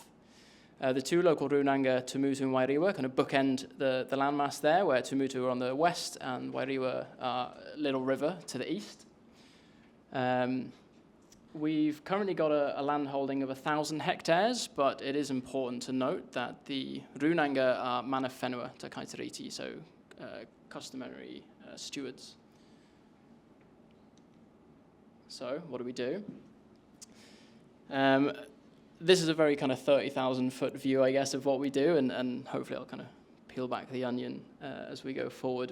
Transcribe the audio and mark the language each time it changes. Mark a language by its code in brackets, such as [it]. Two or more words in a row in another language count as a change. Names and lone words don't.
[en] The 2 local runanga, Tamutu and Wairiwa, kind of bookend the landmass there, where Tamutu are on the west and Wairiwa are Little River to the east. We've currently got a land holding of 1,000 hectares, but it is important to note that the runanga are [mi] mana whenua [en] to Kaitariti, so customary stewards. So what do? This is a very kind of 30,000 foot view, I guess, of what we do, and hopefully I'll kind of peel back the onion as we go forward.